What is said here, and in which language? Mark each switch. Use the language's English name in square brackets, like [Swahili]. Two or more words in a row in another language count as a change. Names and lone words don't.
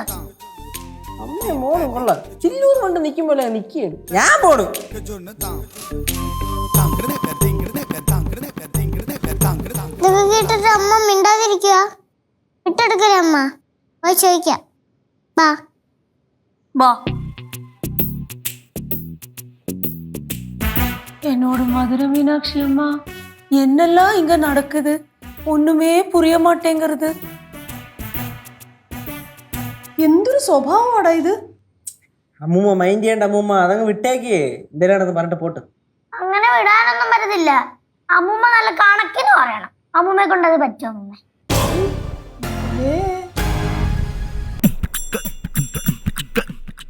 [Malayalam] അമ്മ മോളും കൊള്ളാം. ചില്ലൂർ കൊണ്ട് നിൽക്കുമ്പോലെ നിൽക്കുകയാണ്. ഞാൻ പോണു. ഇതൊക്കെ കേട്ടിട്ട് അമ്മ മിണ്ടാതിരിക്കുക. ഇട്ടെടുക്കലേ അമ്മ? പോയി ചോദിക്കാം. ബാ വാ. [Tamil] என்னோட மதுரை மீனாட்சி அம்மா, என்னெல்லாம் இங்க நடக்குது? ஒண்ணுமே புரிய மாட்டேங்கிறது. [Malayalam] എന്തൊരു സ്വഭാവമാടാ ഇത്? അമ്മൂമ്മ മൈൻഡ് ചെയ്യണ്ട അമ്മൂമ്മ, അതങ്ങ് വിട്ടേക്ക്. എന്തിനാണെന്ന് പറഞ്ഞിട്ട് പോട്ട്. അങ്ങനെ വിടാനൊന്നും പറ്റത്തില്ല. അമ്മൂമ്മ നല്ല കണക്കിന് പറയണം. അമ്മൂമ്മയെ കൊണ്ട് അത് പറ്റുമോ? ഏ